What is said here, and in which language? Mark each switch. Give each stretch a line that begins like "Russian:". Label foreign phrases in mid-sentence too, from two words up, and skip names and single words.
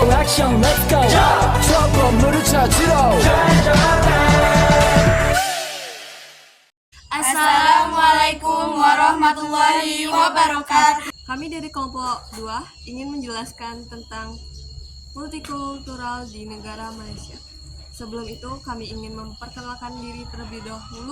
English: action let's go
Korean: 저 건물을 찾으러
Arabic: السلام عليكم ورحمة الله وبركاته.
Indonesian: Kami dari kelompok 2 ingin menjelaskan tentang multikultural di negara Malaysia. Sebelum itu kami ingin memperkenalkan diri terlebih dahulu.